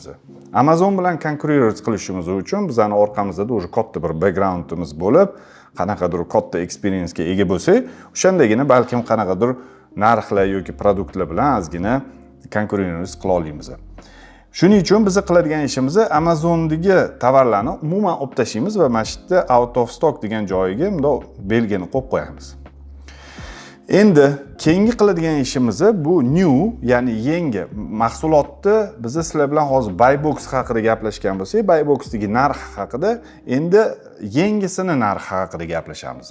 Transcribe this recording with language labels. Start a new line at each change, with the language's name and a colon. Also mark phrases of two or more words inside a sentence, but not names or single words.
Uzbek: Amazon bilan konkurировать qilishimiz uchun bizning orqamizda o'sha katta bir backgroundimiz bo'lib, qanaqadir katta experience'ga ega bo'lsak, o'shandagina balkim qanaqadir narxlar yoki produktlar bilan ozgina konkurировать qila olamiz. Shuning uchun biz qiladigan ishimiz Amazondagi tovarlarni umuman olib tashlaymiz va mana shu yerda
English: out of stock
Uzbek: degan joyiga bunday belgini qo'yib qo'yamiz. Endi keyingi qiladigan ishimiz bu new, ya'ni yangi mahsulotni biz sizlar bilan hozir
English: buy box
Uzbek: haqida gaplashgan bo'lsak,
English: buy boxdagi
Uzbek: narx haqida, endi yangisini narxi haqida gaplashamiz.